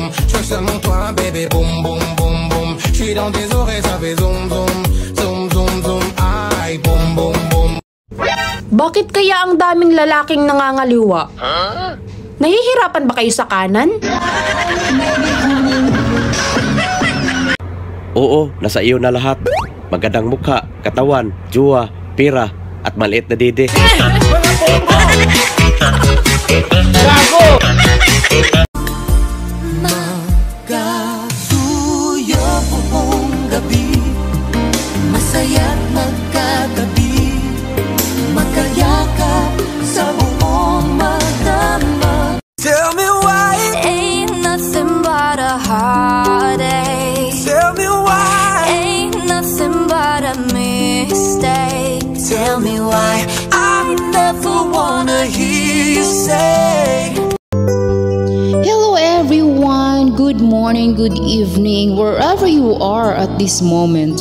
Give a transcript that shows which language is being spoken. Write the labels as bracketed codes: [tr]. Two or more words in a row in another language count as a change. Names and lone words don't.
[fr] Je veux seulement toi, bébé, boom, boom, boom, boom. J'suis dans tes oreilles, ça fait zoom, zoom, zoom, zoom, zoom. Ay, boom, boom, boom. [tl] Bakit kaya ang daming lalaking nangangaliwa? Nahihirapan ba kayo sa kanan? Oo, nasa iyo na lahat. Magandang mukha, katawan, juwa, pira, at maliit na dede. Gago! Magkasuyo buong gabi, masaya't magkatabi, magkayakap sa buong magdamag. [en] Tell me why ain't nothing but a heartache. Tell me why ain't nothing but a mistake. Tell me why I never wanna hear you say. Hello everyone, good morning, good evening, wherever you are at this moment.